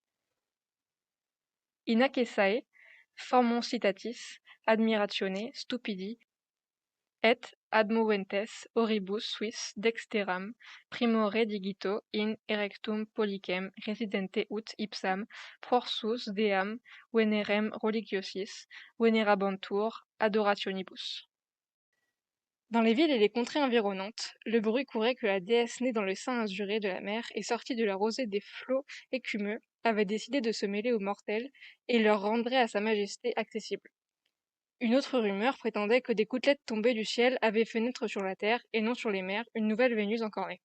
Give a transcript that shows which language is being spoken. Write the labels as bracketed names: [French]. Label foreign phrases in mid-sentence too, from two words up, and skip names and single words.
[Latin] Inacesae formum citatis admiratione stupidi et admoventes horribus suis dexteram primore digito in erectum pollicem residente ut ipsam prorsus deam venerem religiosis venerabantur adorationibus. [French] Dans les villes et les contrées environnantes, le bruit courait que la déesse née dans le sein azuré de la mer et sortie de la rosée des flots écumeux avait décidé de se mêler aux mortels et leur rendrait à sa majesté accessible. Une autre rumeur prétendait que des gouttelettes tombées du ciel avaient fait naître sur la terre, et non sur les mers, une nouvelle Vénus encore née.